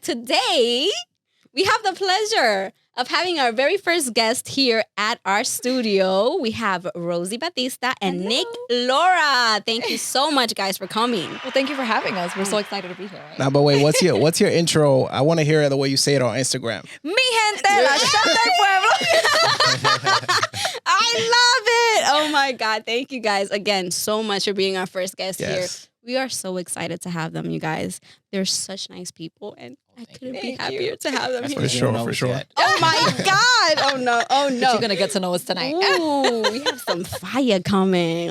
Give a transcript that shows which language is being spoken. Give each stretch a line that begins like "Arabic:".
English: Today, we have the pleasure of having our very first guest here at our studio. We have Rosie Batista and Nick Laura. Thank you so much, guys, for coming. Well, thank you for having us. We're so excited to be here. Now, but wait, what's your intro? I want to hear the way you say it on Instagram.
Spanish: Mi gente, la chata del pueblo.
English: I love it. Oh my God. Thank you guys again so much for being our first guest here. We are so excited to have them, you guys. They're such nice people, and I couldn't be happier to have them here. For sure. Oh my God. Oh no. You're going to get to know us tonight. Ooh, we have some fire coming.